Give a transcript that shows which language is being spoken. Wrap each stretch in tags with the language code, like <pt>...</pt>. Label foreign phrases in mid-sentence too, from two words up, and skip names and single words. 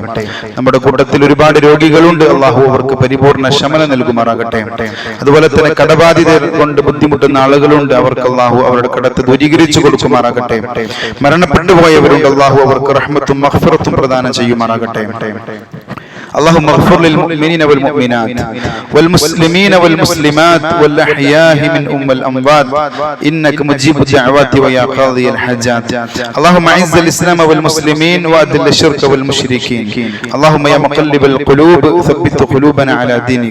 <ml>നമ്മുടെ കൂട്ടത്തിൽ ഒരുപാട് രോഗികളുണ്ട്. അള്ളാഹു അവർക്ക് പരിപൂർണ്ണ ശമനം നൽകുമാറാകട്ടെ. അതുപോലെ തന്നെ കടബാധിതർ കൊണ്ട് ബുദ്ധിമുട്ടുന്ന ആളുകളുണ്ട്. അവർക്ക് അള്ളാഹു അവരുടെ കടത്ത് ദൂരീകരിച്ചു കൊടുക്കുമാറാകട്ടെ. മരണപ്പെട്ടു പോയവരുണ്ട്. അള്ളാഹു അവർക്ക് റഹ്മത്തും മഗ്ഫിറത്തും പ്രദാനം ചെയ്യുമാറാകട്ടെ.</ml> <ar>اللهم اغفر للمؤمنين والمؤمنات والمسلمين والمسلمات والأحياء منهم والأموات إنك مجيب الدعوات ويا قاضي الحاجات. اللهم أعز الإسلام والمسلمين وأذل الشرك والمشركين. اللهم يا مقلب القلوب ثبت قلوبنا على دينك.</ar>